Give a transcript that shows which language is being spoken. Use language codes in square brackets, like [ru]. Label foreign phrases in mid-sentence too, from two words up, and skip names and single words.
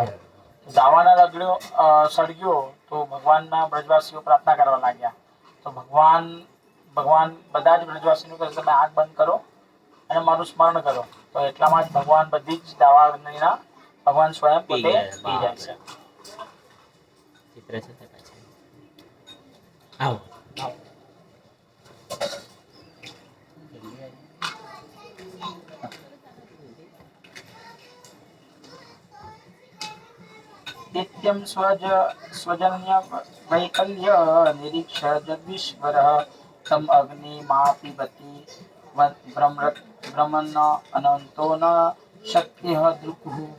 [gu] દાવાનળ અગ્નિ સળગ્યો તો ભગવાનના વ્રજવાસીઓ પ્રાર્થના કરવા લાગ્યા તો ભગવાન બધા જ વ્રજવાસીઓ કહે તમે આગ બંધ કરો અને મારું સ્મરણ કરો તો એટલામાં જ ભગવાન બધી જ દાવાનળના ભગવાન સ્વયં પોતે પી જાય છે। ચિત્ર છે તે પાછળ આવો [sa] नित्यं स्वजन्य वैकल्य निरीक्ष जगदीश्वरः तम अग्निमापिबति ब्रह्मन् अनंतो न शक्तिः दृक्हुः।